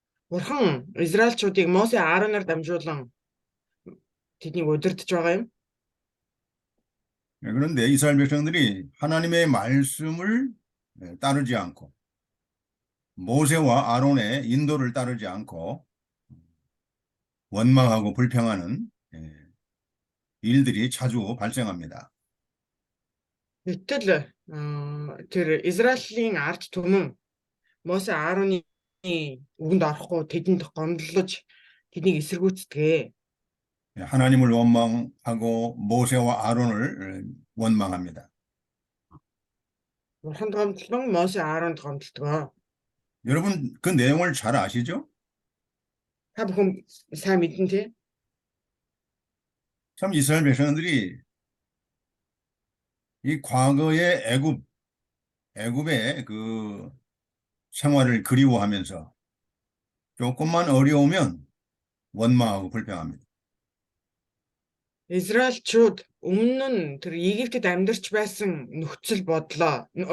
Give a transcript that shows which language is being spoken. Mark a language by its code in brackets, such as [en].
[mn] Бурхан Израильчуудыг Мосе Аароноор дамжуулан тэднийг удирдах байгаа юм. [ko] 그런데 이스라엘 백성들이 하나님의 말씀을 따르지 않고 모세와 아론의 인도를 따르지 않고 원망하고 불평하는 일들이 자주 발생합니다. [mn] Гэтэл тэр Израилийн ард түмэн Мосе Аароны үгэнд орохгүй тэдэнд гомдлож тэднийг эсэргүүцдэг. [ko] 하나님을 원망하고 모세와 아론을 원망합니다. [mn] Бурханд гомдлон Мосе Ааронд гомдлдог. [ko] 여러분 그 내용을 잘 아시죠? [mn] Та бүхэн сайн мэднэ тий? [ko] 참 이스라엘 백성들이 이 과거의 애굽의 그 생활을 그리워하면서 조금만 어려우면 원망하고 불평합니다. [mn] Израильчууд өмнө нь тэр Египтэд амьдарч байсан нөхцөл байдлаа